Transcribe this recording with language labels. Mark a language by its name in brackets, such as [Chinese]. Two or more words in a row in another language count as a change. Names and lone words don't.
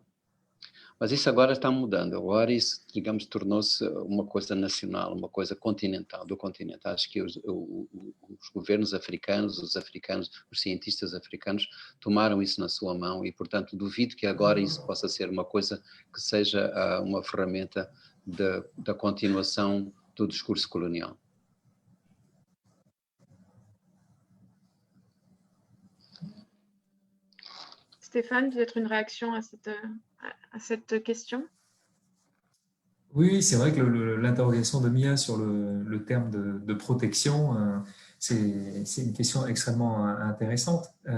[Portuguese] Mas isso agora está mudando. Agora isso, digamos, tornou-se uma coisa nacional, uma coisa continental, do continente. Acho que os governos africanos, os cientistas africanos tomaram isso na sua mão e, portanto, duvido que agora isso possa ser uma coisa que seja uma ferramenta da continuação do discurso colonial. [French] Stéphane, peut-être une réaction à cette question? Oui, c'est vrai que l'interrogation de Mia sur le terme de protection, c'est une question extrêmement intéressante.